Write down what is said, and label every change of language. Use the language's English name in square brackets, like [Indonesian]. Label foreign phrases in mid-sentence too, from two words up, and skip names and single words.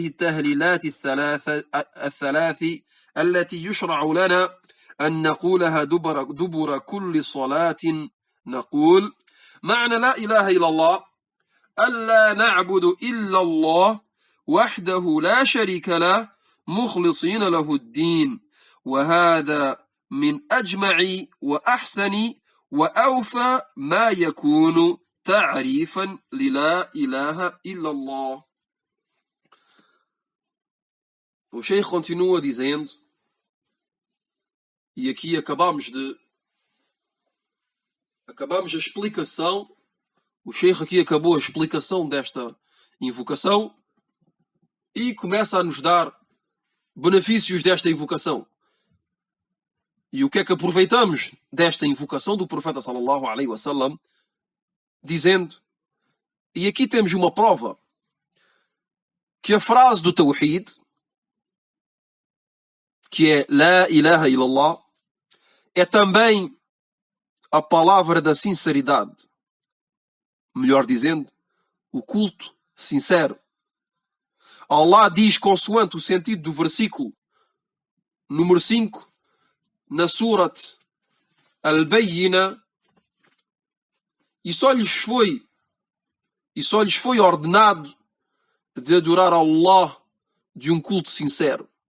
[Arabic] التهليلات الثلاث التي يشرع لنا أن نقولها دبر كل صلاة، نقول: معنى لا إله إلا الله ألا نعبد إلا الله وحده لا شريك له مخلصين له الدين، وهذا من أجمع وأحسن وأوفى ما يكون تعريفا للا إله إلا الله. [Portuguese] O Sheikh continua dizendo, e aqui acabamos a explicação, o Sheikh aqui acabou a explicação desta invocação e começa a nos dar benefícios desta invocação. E o que é que aproveitamos desta invocação do profeta [Arabic] صلى الله عليه وسلم, [Portuguese] dizendo, e aqui temos uma prova, que a frase do Tawhid, que é [Arabic] لا إله إلا الله, [Portuguese] é também a palavra da sinceridade. Melhor dizendo, o culto sincero. Allah diz, consoante o sentido do versículo número 5, na Surat Al-Bayyina, e só lhes foi ordenado de adorar Allah de um culto sincero.